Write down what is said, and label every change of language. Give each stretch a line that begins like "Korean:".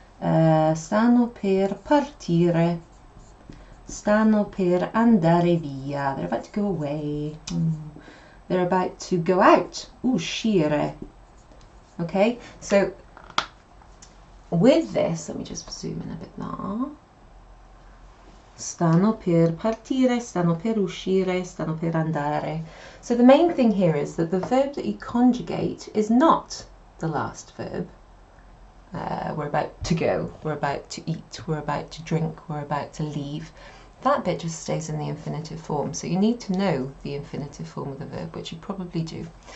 Italian: Stanno per partire. Stanno per andare via.
English: They're about to go away. They're about to go out. Uscire. Okay, so with this, let me just zoom in a bit now.
Italian: Stanno per partire, stanno per uscire, stanno per andare.
English: So the main thing here is that the verb that you conjugate is not the last verb. We're about to go, we're about to eat, we're about to drink, we're about to leave. That bit just stays in the infinitive form. So you need to know the infinitive form of the verb, which you probably do.